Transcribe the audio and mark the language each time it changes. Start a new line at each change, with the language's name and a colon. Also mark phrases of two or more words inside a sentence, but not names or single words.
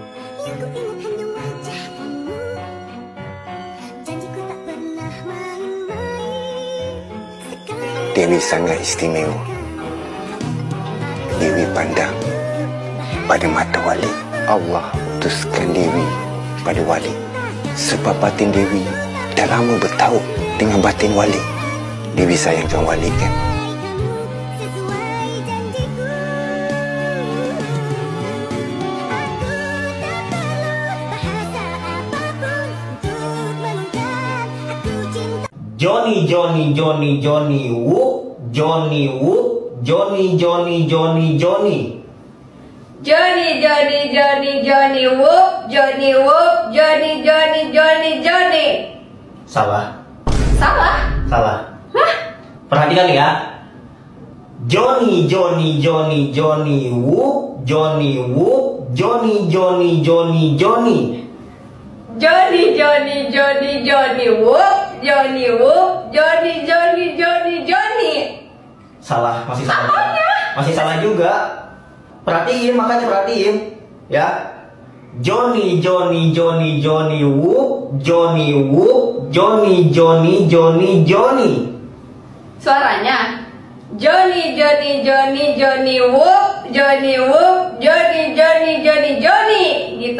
Malay: Dewi sangat istimewa. Dewi pandang pada mata wali. Allah utuskan Dewi pada wali. Sebab batin Dewi dah lama bertaut dengan batin wali. Dewi sayangkan wali kan?
English: Johnny whoop, Johnny whoop, Johnny Johnny whoop, Johnny whoop, Johnny.
Indonesian: Salah. Hah? Perhatikan ya. Johnny whoop, Johnny whoop, Johnny whoop, Johnny. Salah, masih salah. Masih salah juga. Perhatiin, makanya perhatiin, ya.
English: Johnny whoop, Johnny.
Indonesian: Suaranya Johnny whoop, Johnny gitu.